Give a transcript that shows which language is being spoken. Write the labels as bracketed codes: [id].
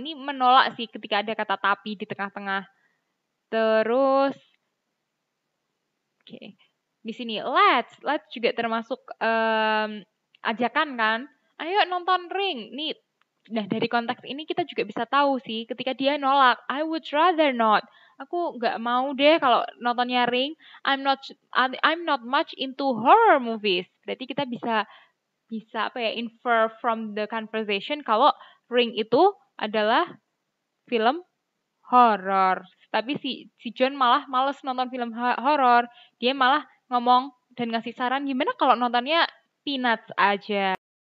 [id] Ini menolak sih ketika ada kata tapi di tengah-tengah. Terus, oke. Di sini, let's juga termasuk ajakan kan. Ayo nonton Ring. Nih, nah dari konteks ini kita juga bisa tahu sih ketika dia nolak, [en] I would rather not. [id] Aku nggak mau deh kalau nontonnya Ring. [en] I'm not much into horror movies. [id] Berarti kita bisa bisa apa ya [en] infer from the conversation [id] kalau Ring itu adalah film horor. Tapi si John malah males nonton film horor. Dia malah ngomong dan ngasih saran gimana kalau nontonnya Peanuts aja.